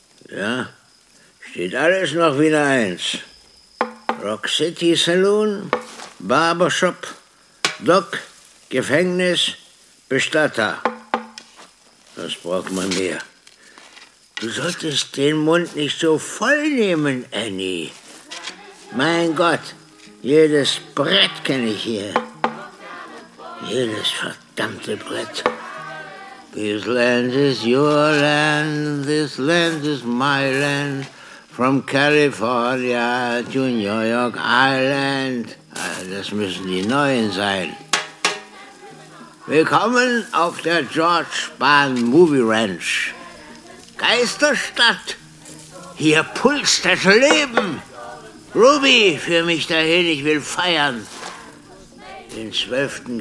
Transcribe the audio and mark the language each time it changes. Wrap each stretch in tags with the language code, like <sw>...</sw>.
<de>Ja, steht alles noch wieder eins. Rock City Saloon, Barbershop, Dock, Gefängnis, Bestatter. Was braucht man mehr? Du solltest den Mund nicht so voll nehmen, Annie. Mein Gott, jedes Brett kenne ich hier. Jedes verdammte Brett.</de> <en>This land is your land, this land is my land. From California to New York Island.</en> <de>Das müssen die Neuen sein. Willkommen auf der George Spahn Movie Ranch. Geisterstadt, hier pulst das Leben. Ruby, führ mich dahin, ich will feiern. Den 12.</de>